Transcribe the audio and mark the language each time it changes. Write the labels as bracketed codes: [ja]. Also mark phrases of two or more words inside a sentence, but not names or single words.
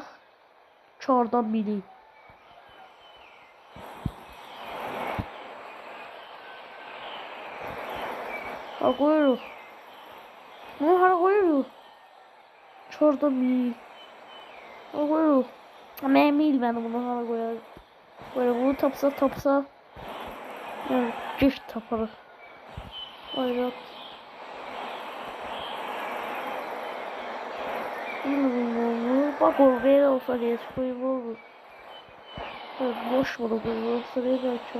[az] Çordan biri. Ha qoyuruq. Bunu hara qoyuruq? Çordan biri. Ha qoyuruq. Mənim bilmədim bunu hara qoyaq. Bunu tapsa. Yani güç taparıq. Ayrat. [tr] Bak oraya da olsa diye koyayım olur. Evet, boş bunu koyayım olsa diye de açalım.